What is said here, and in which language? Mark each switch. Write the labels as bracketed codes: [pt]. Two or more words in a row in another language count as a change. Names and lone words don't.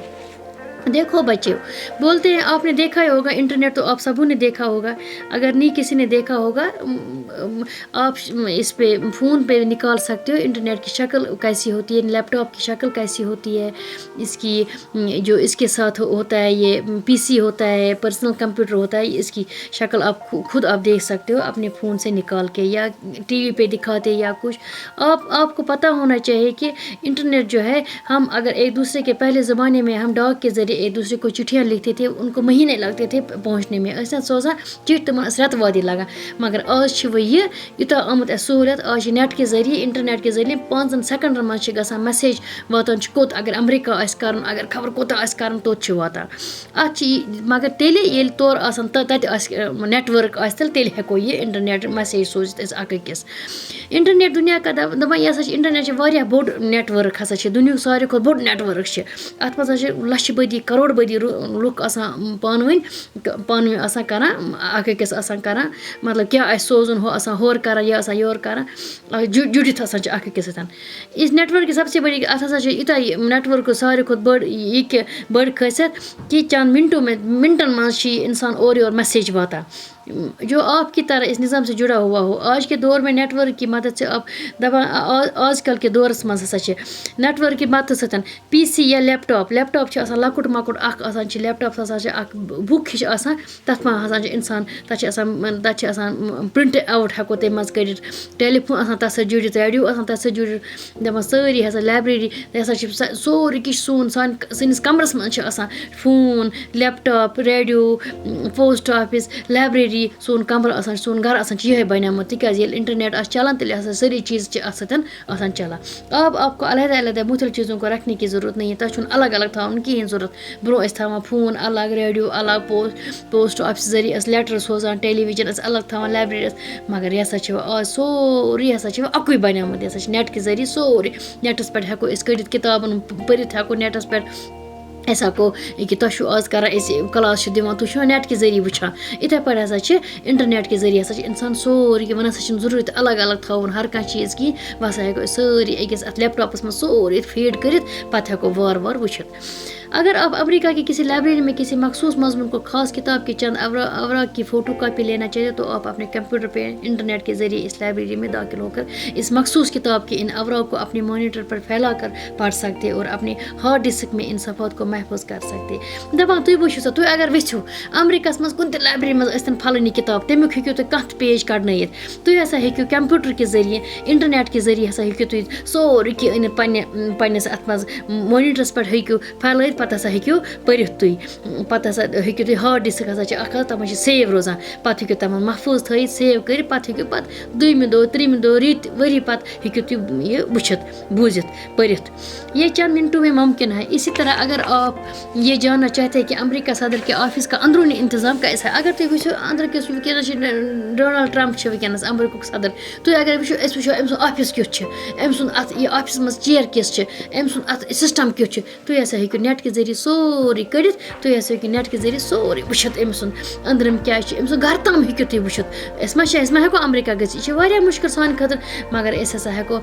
[ur] دیکھو بچے بولتے ہیں, آپ نے دیکھا ہی ہوگا انٹرنیٹ, تو آپ سبوں نے دیکھا ہوگا, اگر نہیں کسی نے دیکھا ہوگا آپ اس پہ فون پہ نکال سکتے ہو انٹرنیٹ کی شکل کیسی ہوتی ہے, [en] laptop [ur] کی شکل کیسی ہوتی ہے, اس کی جو اس کے ساتھ ہوتا ہے یہ PC ہوتا ہے, [en] personal computer [ur] ہوتا ہے, اس کی شکل آپ خود آپ دیکھ سکتے ہو اپنے فون سے نکال کے, یا TV پہ دکھاتے یا کچھ. آپ کو پتہ ہونا چاہیے کہ انٹرنیٹ جو ہے, ہم اگر ایک دوسرے کے پہلے زمانے میں ہم ڈاک کے ذریعے ایک دوسرے کو چٹھیاں لکھتے تھے, ان کو مہینے لگتے تھے پہنچنے میں, ایسا [ks] سوزان چٹھ تم رت وادی لگان. مگر آج چھ وہ یہ یوتاہ آمت سہولیت, آج نیٹ کے ذریعے انٹرنیٹ کے ذریعے 5 سیکنڈن من گژھان میسیج واتان کوت, اگر امریکہ آسہِ کرُن, اگر خبر کوتاہ آسہِ کرُن توت چھ واتان. اتھ مگر تیلہِ ییٚلہِ تور آسان تتہِ آسہِ نیٹ ورک آسہِ تیٚلہِ ہٮ۪کو یہِ انٹرنیٹ میسیج سوٗزِتھ أسۍ اکھ أکِس. انٹرنیٹ دُنیا کا دپان یہِ ہسا چھِ انٹرنیٹ چھِ واریاہ بوٚڑ نیٹ ورک ہسا چھِ, دُنیُک ساروی کھۄتہٕ بوٚڑ نیٹ ورک چھِ. اتھ منٛز ہسا چھِ لچھِ بٔدی کروڑ بٔدی لُکھ آسان پانہٕ ؤنۍ آسان کران اکھ أکِس آسان کران, مطلب کیٛاہ آسہِ سوزُن, ہُہ آسان ہورٕ کران, یہِ آسان یورٕ کران, جُڑِتھ آسان چھِ اکھ أکِس سۭتۍ. [ur] اس نیٹ ورک کی سب سے بڑی [ks] اتھ ہسا چھِ یوٗتاہ نیٹ ورک ساروی کھۄتہٕ بٔڑ یہِ کہِ بٔڑ خٲصیت کہ چند منٹن منٛز چھِ یہِ انسان اورٕ یورٕ میسیج واتان [ur] جو آپ کی طرح اس نظام سے جڑا ہوا ہو. آج کے دور میں نیٹ ورک کی مدد سے آپ [ks] دپان آج کل کے دورس منٛز ہسا چھِ نیٹ ورک کی مدد سۭتۍ PC یا لیپ ٹاپ چھِ آسان لۄکُٹ مۄکُٹ اکھ آسان چھِ, [en] laptop [ks] ہسا چھِ اکھ بُک ہِش آسان, تتھ منٛز ہسا چھِ انسان تتھ چھِ آسان [en] print out [ks] ہٮ۪کو تمہِ منٛز کٔڑِتھ, ٹیلی فون آسان تتھ سۭتۍ جُڑِتھ, ریڈیو آسان تتھ سۭتۍ جُڑِتھ, دپان سٲری ہسا لایبریری یہِ ہسا چھِ سورُے کینٛہہ سٲنِس کمرس منٛز چھِ آسان فون, [en] laptop, [ks] ریڈیو, [en] post office, [ks] لایبریری, سون کمرٕ آسان, سون گرٕ آسان چھِ یِہے بنیومُت, تِکیازِ ییٚلہِ انٹرنیٹ آسہِ چلان تیٚلہِ ہسا سٲری چیٖز چھِ اتھ سۭتۍ آسان چلان. [ur] آپ کو علیحدہ علیحدہ مختلف چیزوں کو رکھنے کی ضرورت نہیں ہے, [ks] تۄہہِ چھُنہٕ الگ الگ تھاوُن کِہیٖنۍ ضرورت. برونٛہہ ٲسۍ تھاوان فون الگ, ریڈیو الگ, [en] post office [ks] ذٔریعہِ ٲسۍ لیٹر سوزان, ٹیلی ویژن ٲسۍ الگ تھاوان, لایبریری ٲسۍ, مگر یہِ ہسا چھِ آز سورُے ہسا چھِ اکُے بنیومُت, یہِ ہسا چھِ نیٹ کہِ ذٔریعہِ سورُے. نیٹس پٮ۪ٹھ ہٮ۪کو أسۍ کٔڑِتھ کِتابن پٔرِتھ ہٮ۪کو نیٹس پٮ۪ٹھ, أسۍ ہٮ۪کو ییٚکیٛاہ تۄہہِ چھُو آز کران أسۍ کلاس چھِ دِوان, تُہۍ چھُوا نیٹ کہِ ذٔریعہِ وٕچھان, یِتھے پٲٹھۍ ہسا چھِ انٹرنیٹ کہِ ذٔریعہِ ہسا چھِ انسان سورُے کینٛہہ, وۄنۍ ہسا چھُنہٕ ضروٗرت الگ الگ تھاوُن ہر کانٛہہ چیٖز کِہیٖنۍ, وۄنۍ ہسا ہٮ۪کو أسۍ سٲری أکِس اتھ [en] laptops [ks] منٛز سورُے فیٖڈ کٔرِتھ, پتہٕ ہٮ۪کو وارٕ وارٕ وٕچھِتھ. [ur] اگر آپ امریکہ کی کسی لائبریری میں کسی مخصوص مضمون کو خاص کتاب کے چند اوراق کی [en] photo copy [ur] لینا چاہیے تو آپ اپنے کمپیوٹر پہ انٹرنیٹ کے ذریعے اس لائبریری میں داخل ہو کر اس مخصوص کتاب کے ان اوراق کو اپنے مانیٹر پر پھیلا کر پڑھ سکتے اور اپنے [en] hard disk [ur] میں ان صفحات کو محفوظ کر سکتے. [ks] دپان تُہۍ وٕچھِو سا, تُہۍ اگر ویٚژھِو امریکہس منٛز کُنہِ تہِ لائبریری منٛز ٲسۍتن پھلٲنی کِتاب, تمیُک ہیٚکِو تُہۍ کانٛہہ تہِ پیج کڑنٲیِتھ. تُہۍ ہسا ہیٚکِو کمپیوٹر کہِ ذٔریعہِ انٹرنیٹ کہِ ذٔریعہِ ہسا ہیٚکِو تُہۍ سورُے کینٛہہ أنِتھ پننِس اتھ منٛز مانیٹرس پٮ۪ٹھ ہیٚکِو پھیلٲیِتھ, پتہٕ ہسا ہیٚکِو پٔرِتھ تُہۍ پتہٕ ہسا ہیٚکِو تُہۍ [en] hard disk [ks] ہسا چھِ اکھ تتھ منٛز چھِ سیو روزان پتہٕ ہیٚکِو تتھ منٛز محفوٗظ تھٲیِتھ سیو کٔرِتھ پتہٕ ہیٚکِو پتہٕ 2مہِ دۄہ 3مہِ دۄہ رٮ۪تۍ ؤری پتہٕ ہیٚکِو تُہۍ یہِ وٕچھِتھ بوٗزِتھ پٔرِتھ [ur] یہ چند منٹوں میں ممکن ہے اسی طرح اگر آپ یہ جاننا چاہتے ہیں کہ امریکہ صدر کے آفس کا اندرونی انتظام کیسا ہے [ks] اگر تُہۍ وٕچھِو أنٛدرٕ وٕنکیٚنس چھِ ڈونلڈ ٹرمپ چھِ وٕنکیٚنس امریکُک صدر تُہۍ اگر وٕچھِو أسۍ وٕچھو أمۍ سُنٛد آفِس کیُتھ چھُ أمۍ سُنٛد اتھ یہِ آفسَس منٛز چیر کِژھ چھِ أمۍ سُنٛد اتھ سسٹم کیُتھ چھُ تُہۍ ہسا ہیٚکِو نیٹ کہِ ذٔریعہِ سورُے کٔڑِتھ تُہۍ ہسا ہیٚکِو نیٹ کہِ ذٔریعہِ سورُے وٕچھِتھ أمۍ سُنٛد أنٛدرِم کیاہ چھُ أمۍ سُنٛد گرٕ تام ہیٚکِو تُہۍ وٕچھِتھ أسۍ ما ہیٚکو امریکہ گٔژھِتھ یہِ چھِ واریاہ مُشکِل سانہِ خٲطرٕ مگر أسۍ ہسا ہیٚکو